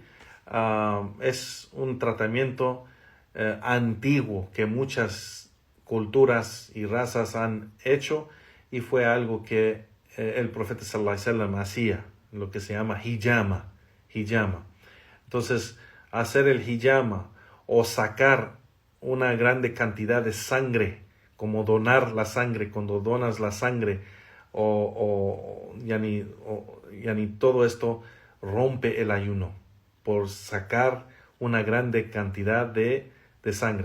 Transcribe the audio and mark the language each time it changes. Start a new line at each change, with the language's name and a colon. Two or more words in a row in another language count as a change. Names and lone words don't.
Spanish: Es un tratamiento antiguo que muchas culturas y razas han hecho, y fue algo que el profeta
Arabic: صلى الله عليه وسلم
Spanish: hacía, lo que se llama hijama. Entonces, hacer el hijama o sacar una grande cantidad de sangre, como donar la sangre, cuando donas la sangre, todo esto rompe el ayuno por sacar una grande cantidad de sangre.